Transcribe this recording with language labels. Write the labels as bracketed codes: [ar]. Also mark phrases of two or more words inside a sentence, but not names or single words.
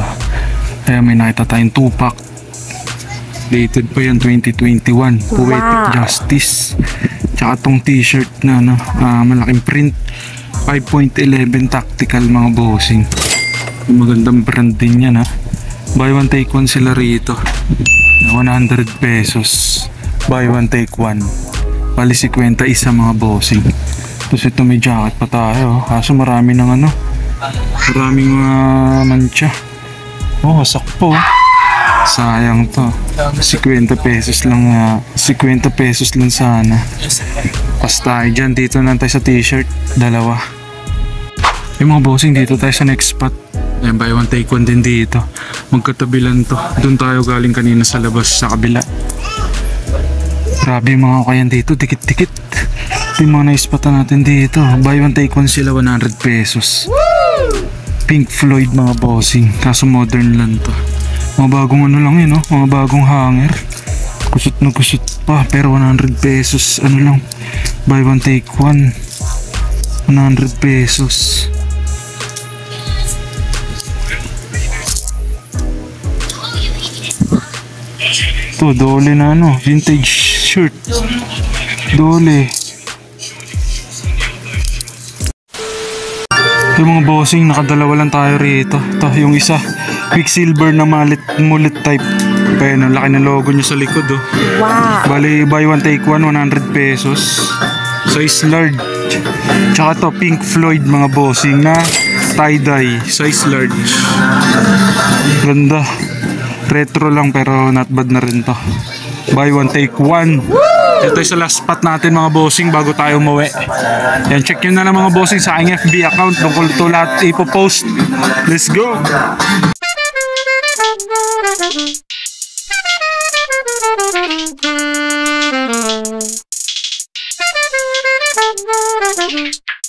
[tl] Kaya may nakita tayong 2-pack. Dated pa yan 2021. Poetic Justice. Tsaka tong t-shirt na malaking print. 5.11 tactical mga bossing. Magandang brand din yan [en] Buy one take one [tl] sila rito. 100 pesos. [en] Buy one take one. [tl] Bali 50 isa mga bossing. Tapos ito may jacket pa tayo. Kaso marami ng maraming mancha. Wasak po. Sayang to. 50 pesos lang 50 pesos lang sana. Basta dyan, dito na tayo sa t-shirt. 2. Yung mga bossing, dito tayo sa [en] next spot. [tl] Ayan, [en] buy one take one [tl] din dito. Magkatabilan to. Doon tayo galing kanina sa labas sa kabila. Grabe yung mga ukayan dito, dikit-dikit. Ito yung mga naispatan natin dito. [en] Buy one take one [tl] sila, 100 pesos. Pink Floyd mga bossing. Kaso modern lang to. Mga bagong lang yun, mga bagong hanger. Kusot na kusot pa, pero 100 pesos. Lang, [en] buy one take one, 100 pesos. [tl] Ito, dole na [en] vintage shirt. [tl] Dole. Yung mga bossing, nakadalawa lang tayo rito. Ito, yung isa, Quicksilver na [en] mullet type. [tl] Kaya laki ng logo nyo sa likod Wow. Bali, [en] buy one take one, 100 pesos. Size large. [tl] Tsaka to, Pink Floyd mga bossing na tie-dye. [en] Size large. [tl] Ganda. Retro lang pero [en] not bad [tl] na rin to. [en] Buy one take one. [tl] Ito sa [en] last spot [tl] natin mga bossing bago tayo umuwi. Yan, check nyo na lang mga bossing sa aking [en] FB account. [tl] Tungkol ito lahat ipopost. [en] Let's go! [tl] Wow.